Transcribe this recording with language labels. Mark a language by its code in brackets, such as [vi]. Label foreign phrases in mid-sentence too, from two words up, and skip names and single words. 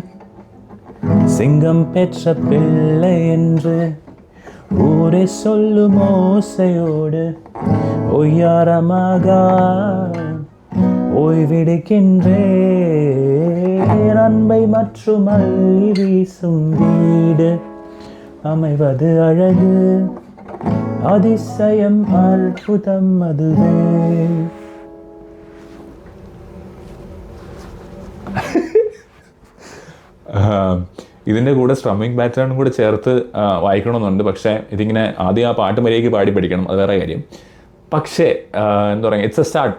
[ta] சிங்கம் பெற்ற பிள்ளை என்று ஊரே சொல்லும் ஓசையோடு ஒய்யாரமாக ஓய்வெடுக்கின்றேன். அன்பை மற்றும் அள்ளி வீசும் வீடு அமைவது அழகு, அதிசயம் அற்புதம் அதுவே. [ml] ഇതിൻ്റെ കൂടെ [en] strumming pattern [ml] കൂടെ ചേർത്ത് വായിക്കണമെന്നുണ്ട്. പക്ഷേ ഇതിങ്ങനെ ആദ്യം ആ പാട്ട് മര്യാദയ്ക്ക് പാടി പഠിക്കണം, അത് വേറെ കാര്യം. പക്ഷേ എന്താ പറയുക, [en] it's a start.